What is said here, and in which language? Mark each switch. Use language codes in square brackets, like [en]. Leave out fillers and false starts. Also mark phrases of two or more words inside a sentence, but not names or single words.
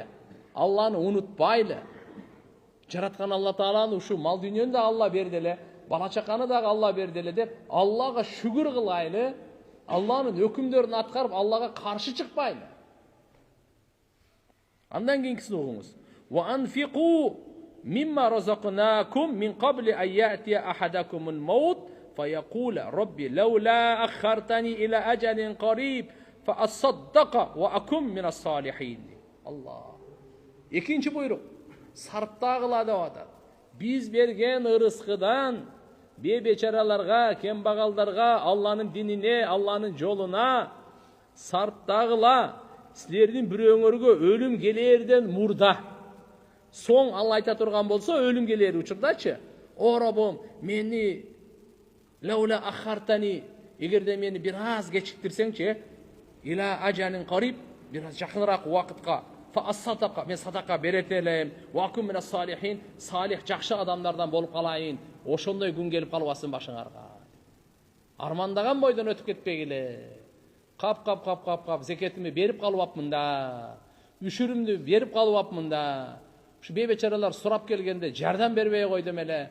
[ky] Алланы унутпайлы. Жараткан Алла Тааланы ушу мал дүйнөнү да Алла берди эле, бала чаканы дагы Алла берди эле деп Аллага шүгүр кылайлы. Алланын өкүмдөрүн аткарып Аллага каршы чыкпайлы. Андан кийинкисин угуңуз. [ar] وأنفقوا مما رزقناكم من قبل أن يأتي أحدكم الموت فيقول رب لولا أخرتني إلى أجل قريب فأصدق وأكن من الصالحين. [ky] Allah. Экинчи буйрук. Сарптагыла деп атат. Биз берген ырыскыдан бечараларга, кембагалдарга, Алланын динине, Алланын жолуна сарптагыла. Силердин бирөөңөргө өлүм келерден мурда. Соң Алла айта турган болсо, өлүм келер учурдачы. О Роббум, мени [ar] لولا أخرتني, [ky] эгерде мени бир аз кечиктирсеңчи, [ar] إلى أجل قريب, [ky] бир аз жакыныраак убакытка, [ar] فأصدق, [ky] мен садака берет элем, [ar] وأكن من الصالحين, [ky] салих жакшы адамдардан болуп калайын. Ошондой күн келип калбасын башыңарга. Армандаган бойдон өтүп кетпегиле. Кап, зекетimi берип калып да. Үшүрүмдү берип калып да. Ушу бечаралар сурап келгенде жардам бербей койдум эле.